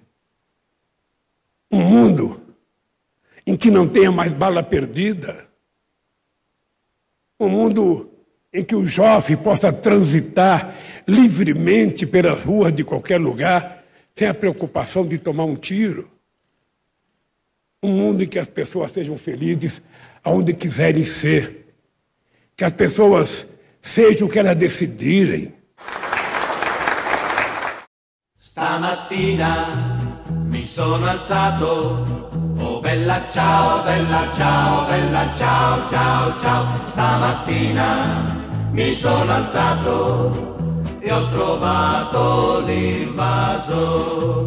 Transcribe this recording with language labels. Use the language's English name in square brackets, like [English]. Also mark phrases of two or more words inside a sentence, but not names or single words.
[Portuguese] um mundo em que não tenha mais bala perdida, um mundo em que o jovem possa transitar livremente pelas ruas de qualquer lugar, sem a preocupação de tomar um tiro, um mundo em que as pessoas sejam felizes aonde quiserem ser, que as pessoas sejam o que elas decidirem. [Italian] Stamattina mi sono alzato, bella ciao, bella ciao, bella ciao, ciao, ciao. Stamattina mi sono alzato e ho trovato l'invaso.